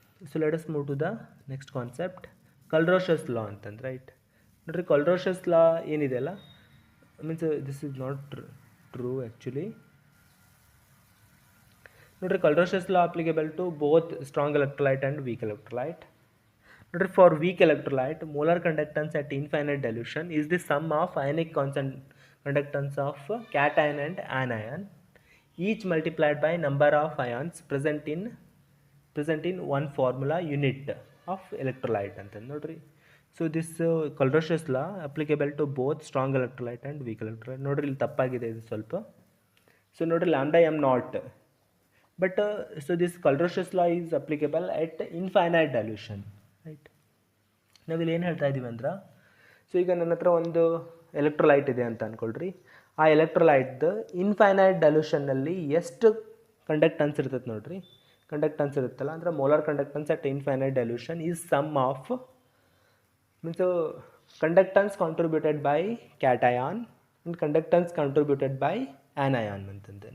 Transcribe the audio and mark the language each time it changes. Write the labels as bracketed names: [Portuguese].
[English] So let us move to the next concept, Kohlrausch's law ಅಂತಂದು, right. ನೋಡ್ರಿ, Kohlrausch's law ಏನಿದೆಯಲ್ಲ, means this is not true actually. ನೋಡ್ರಿ, Kohlrausch's law applicable to both strong electrolyte and weak electrolyte. ನೋಡ್ರಿ, for weak electrolyte molar conductance at infinite dilution is the sum of ionic conductance of cation and anion, each multiplied by number of ions present in one formula unit of electrolyte ಅಂತಂದು. ನೋಡ್ರಿ, so this Kohlrausch's law applicable to both strong electrolyte and weak electrolyte. ನೋಡ್ರಿ, [Kannada] ಇಲ್ಲಿ ತಪ್ಪಾಗಿದೆ ಇದು ಸ್ವಲ್ಪ. [English] So ನೋಡ್ರಿ, lambda m naught, but so this Kohlrausch's law is applicable at infinite dilution, right. [Kannada] ನಾವಿಲ್ಲಿ ಏನು ಹೇಳ್ತಾ ಇದ್ದೀವಿ ಅಂದ್ರೆ, ಸೊ ಈಗ ನನ್ನ ಹತ್ರ ಒಂದು ಎಲೆಕ್ಟ್ರೋಲೈಟ್ ಇದೆ ಅಂತ ಅಂದ್ಕೊಳ್ರಿ, ಆ ಎಲೆಕ್ಟ್ರೋಲೈಟ್ದು ಇನ್ಫೈನೈಟ್ ಡೈಲ್ಯೂಷನ್ನಲ್ಲಿ ಎಷ್ಟು ಕಂಡಕ್ಟನ್ಸ್ ಇರ್ತದೆ ನೋಡ್ರಿ, ಕಂಡಕ್ಟನ್ಸ್ ಇರುತ್ತಲ್ಲ, ಅಂದರೆ [English] molar conductance at infinite dilution is sum of means conductance contributed by cation and conductance contributed by anion [Kannada] ಅಂತಂದು.